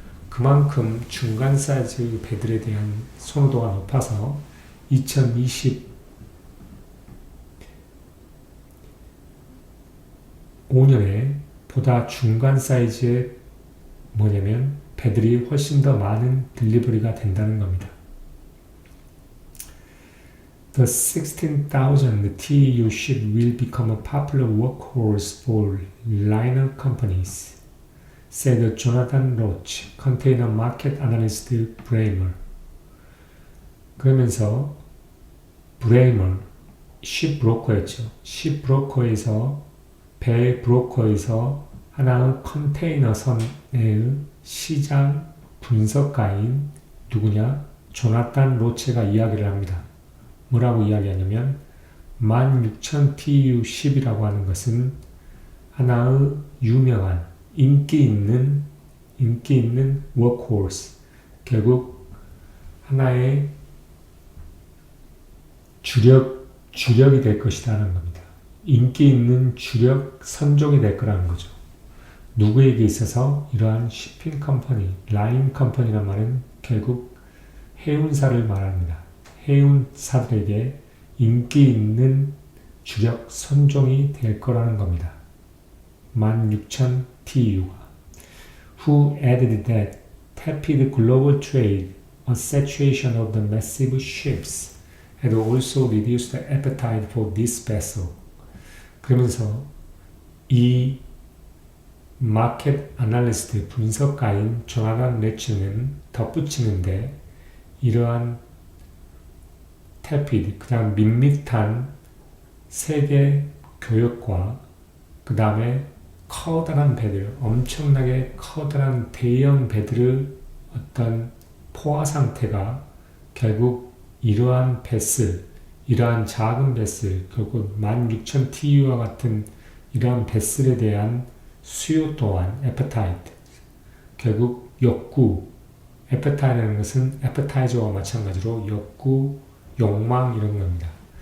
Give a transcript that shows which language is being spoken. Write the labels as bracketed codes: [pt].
[ko] 그만큼 중간 사이즈의 배들에 대한 선호도가 높아서 2025년에 보다 중간 사이즈의 뭐냐면 배들이 훨씬 더 많은 딜리버리가 된다는 겁니다. [en] The 16,000 TEU ship will become a popular workhorse for liner companies, said Jonathan Roach, container market analyst Braemar. [ko] 그러면서 브레이머, ship 브로커였죠. ship 브로커에서 배 브로커에서 하나의 컨테이너 선의 시장 분석가인 누구냐? 조나탄 로체가 이야기를 합니다. 뭐라고 이야기하냐면 16,000 TEU ship이라고 하는 것은 하나의 유명한 인기 있는 workhorse, 결국 하나의 주력이 될 것이라는 겁니다. 인기 있는 주력 선종이 될 거라는 거죠. 누구에게 있어서 이러한 shipping 컴퍼니, 라인 컴퍼니란 말은 결국 해운사를 말합니다. 해운사들에게 인기 있는 주력 선종이 될 거라는 겁니다. 16,000 TEU가. [en] Who added that tepid global trade, a saturation of the massive ships, had also reduced the appetite for this vessel. [ko] 그러면서 이 마켓 애널리스트 분석가인 조나단 레츠는 덧붙이는데 이러한 tepid, 그 다음 밋밋한 세계 교역과 그 다음에 커다란 배들, 엄청나게 커다란 대형 배들의 어떤 포화 상태가 결국 이러한 베슬, 이러한 작은 베슬, 결국 16,000 TU와 같은 이러한 베슬에 대한 수요 또한 appetite, 결국 욕구, appetite라는 것은 appetize와 마찬가지로 욕구, 욕망 이런 겁니다.